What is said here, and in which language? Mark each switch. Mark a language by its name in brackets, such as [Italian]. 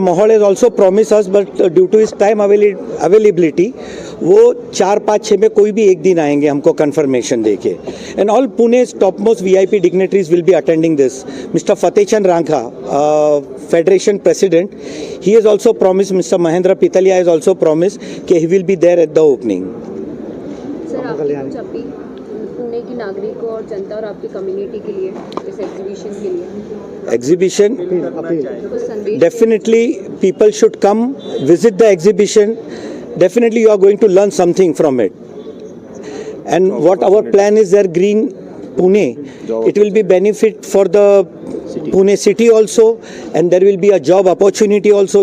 [English] Mohol has also promised us, but due to his time availability, [Hindi] वो 4-5-6 में कोई भी एक दिन आएंगे हमको confirmation देके. [English] And all Pune's topmost VIP dignitaries will be attending this. Mr. Fateh Chand Rankha, Federation President, he has also promised. Mr. Mahendra Pitalia has also promised कि he will be there at the opening. [Hindi] Sir आपकी कुछ appeal Pune की नागरिकों और जनता और आपकी community के लिए इस एग्जीबिशन के लिए? [English] Exhibition, [Hindi] कुछ संदेश? [English] definitely people should come visit the exhibition. Definitely you are going to learn something from it. And what our plan is there, Green Pune, it will be benefit for the Pune city also, and there will be a job opportunity also.